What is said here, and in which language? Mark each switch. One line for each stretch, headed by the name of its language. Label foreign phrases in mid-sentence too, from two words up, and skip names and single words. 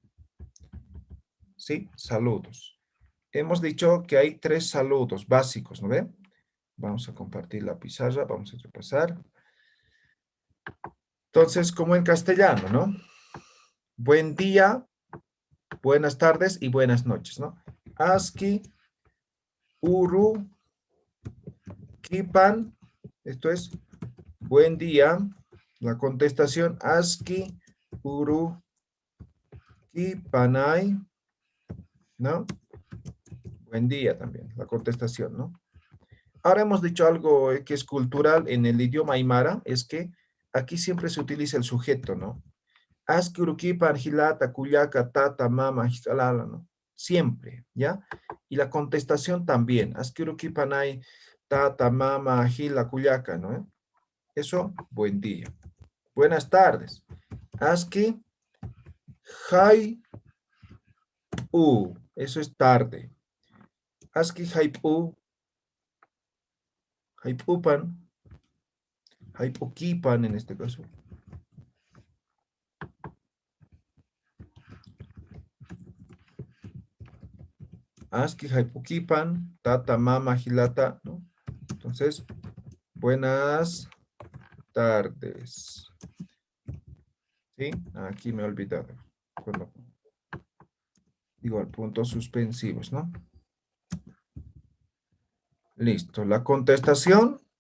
Spanish: Sí, saludos. Hemos dicho que hay 3 saludos básicos, ¿no ven? Vamos a compartir la pizarra, vamos a repasar. Entonces, como en castellano, ¿no? Buen día, buenas tardes y buenas noches, ¿no?
Aymara: Aski, uru, kipan,
Spanish: esto es buen día. La contestación,
Aymara: aski, uru, kipanay,
Spanish: ¿no? Buen día también, la contestación, ¿no? Ahora hemos dicho algo que es cultural en el idioma aymara, es que aquí siempre se utiliza el sujeto, ¿no?
Aymara: Aski urukipan hilata, kuyaka, tata, mama, hiskalala,
Spanish: ¿no? Siempre, ¿ya? Y la contestación también.
Aymara: Aski urukipan hay tata, mama, hila, kuyaka,
Spanish: ¿no? Eso, buen día. Buenas tardes.
Aymara: Aski, hay,
Spanish: eso es tarde.
Aymara: Aski, haipu, haipupan, haipukipan
Spanish: en este caso.
Aymara: Aski, haipukipan, tata, mama, hilata,
Spanish: ¿no? Entonces, buenas tardes. ¿Sí? Aquí me he olvidado. Bueno, igual, puntos suspensivos, ¿no? Listo. La contestación.